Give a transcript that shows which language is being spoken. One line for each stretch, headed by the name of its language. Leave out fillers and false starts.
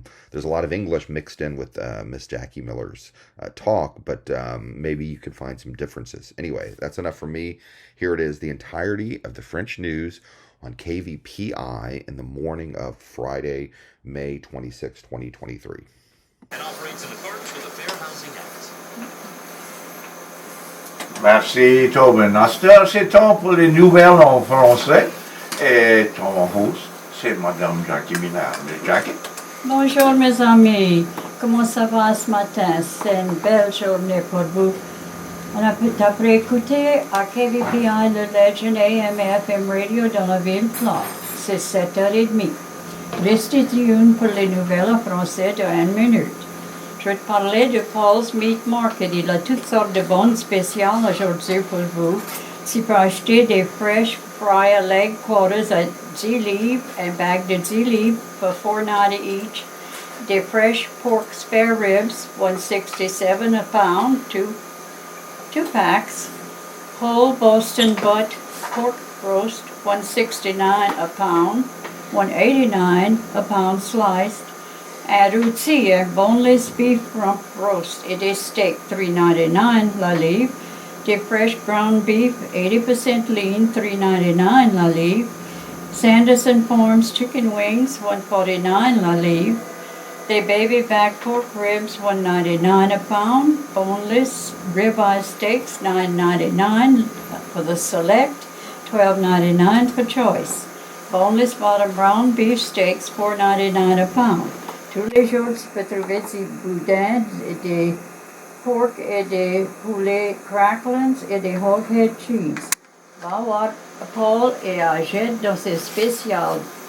English: There's a lot of English mixed in with Miss Jackie Miller's talk, but maybe you could find some differences. Anyway, that's enough for me. Here it is, the entirety of the French news on KVPI in the morning of Friday, May 26, 2023. And operates in accordance with the Fair Housing Act.
French: Merci Tobin. À cette heure, c'est temps pour les nouvelles en français. Et ton host, c'est Madame Jackie Miller. Jackie? Bonjour mes amis, comment ça va ce matin? C'est une belle journée pour vous. On a pu écouter à KVPI le Legend AM et FM Radio dans la ville Platte. C'est 7h30. Restez tunés pour les nouvelles en français de 1 minute. Je vais te parler de Paul's Meat Market. Il a toutes sortes de bonnes spéciales aujourd'hui pour vous. Tu peux acheter des
English: fresh fry leg quarters
French: à 10 livres, un bag de 10 livres
English: for $4.90 each. Des fresh pork spare ribs, $1.67 a pound, two packs. Whole Boston butt pork roast, $1.69 a pound, $1.89 a pound sliced. And routier, boneless beef rump roast
French: et des steaks,
English: $3.99
French: la livre.
English: Des fresh ground beef, 80% lean, $3.99
French: la livre.
English: Sanderson Farms chicken wings, $1.49
French: la livre.
English: Des baby back pork ribs, $1.99 a pound. Boneless ribeye steaks, $9.99 for the select, $12.99 for choice. Boneless bottom brown beef steaks, $4.99 a pound.
French: Tous les jours, tu peux trouver des boudins, des pork et des poulets cracklins et des hoghead cheese. Va voir Paul et achète dans ses spéciales.